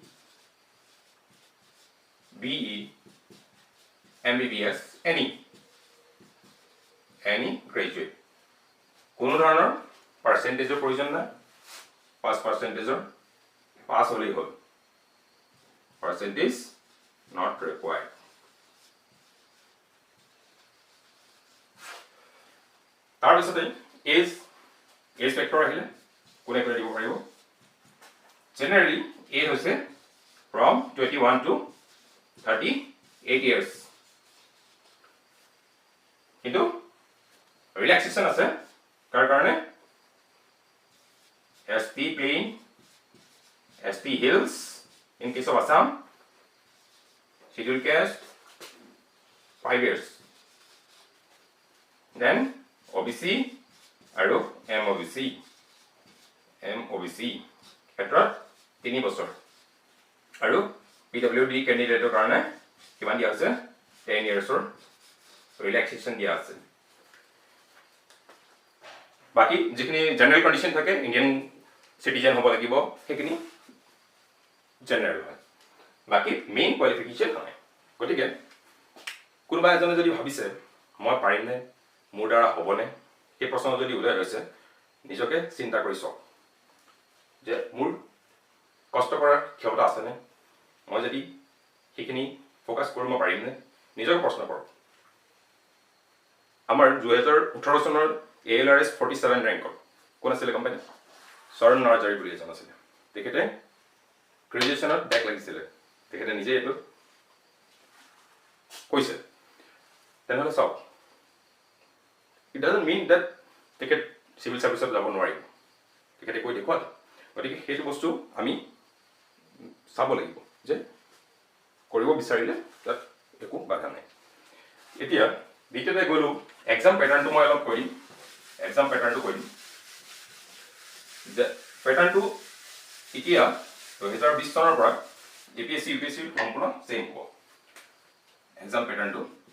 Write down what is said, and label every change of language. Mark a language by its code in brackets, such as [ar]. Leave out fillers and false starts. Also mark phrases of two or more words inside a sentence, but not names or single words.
[en] BE MBBS any graduate [as] কোনো ধৰণৰ পাৰ্সেন্টেজৰ প্ৰয়োজন নাই 5% পাস হ'লেই হ'ল [en] percentage not required [as] তাৰপিছতে এজ ফেক্টৰ আহিলে কোনে কোনে দিব পাৰিব জেনাৰেলি এজ হৈছে [en] from 21 to 38 years [as] কিন্তু ৰিলেক্সেশন আছে কাৰ কাৰণে [en] ST plain ST hills in case of Assam scheduled caste [as] 5 years then OBC আৰু MOBC ক্ষেত্ৰত 3 বছৰ আৰু PWD ক্যান্ডিডেটৰ কাৰণে কিমান দিয়া আছে 10 ইয়াৰ্ছৰ ৰিলেক্সেশন দিয়া আছে বাকি যিখিনি [en] general condition [as] থাকে [en] Indian citizen [as] হ'ব লাগিব সেইখিনি জেনাৰেল হয় বাকি [en] main qualification [as] হয় গতিকে কোনোবা এজনে যদি ভাবিছে মই পাৰিমনে মোৰ দ্বাৰা হ'বনে সেই প্ৰশ্ন যদি উদয় হৈছে নিজকে চিন্তা কৰি চাওক যে মোৰ কষ্ট কৰাৰ ক্ষমতা আছেনে মই যদি সেইখিনি ফ'কাছ কৰিব পাৰিমনে নিজকে প্ৰশ্ন কৰক আমাৰ 2018 চনৰ ALRS 47 ৰেংকত কোন আছিলে গম পাইনে শৰণ নৰজাৰী বুলি এজন আছিলে তেখেতে গ্ৰেজুৱেশ্যনত বেক লাগিছিলে তেখেতে নিজে এইটো কৈছে তেনেহ'লে চাওক [en] it doesn't mean that [as] তেখেত চিভিল ছাৰ্ভিচত যাব নোৱাৰিব তেখেতে কৈ দেখুৱালে গতিকে সেইটো বস্তু আমি চাব লাগিব যে কৰিব বিচাৰিলে তাত একো বাধা নাই এতিয়া দ্বিতীয়তে গ'লো এক্সাম পেটাৰ্ণটো মই অলপ কৈ দিম এক্সাম পেটাৰ্ণটো কৈ দিম যে পেটাৰ্ণটো এতিয়া 2020 চনৰ পৰা APSC UPSC সম্পূৰ্ণ চেম হ'ব এক্সাম পেটাৰ্ণটো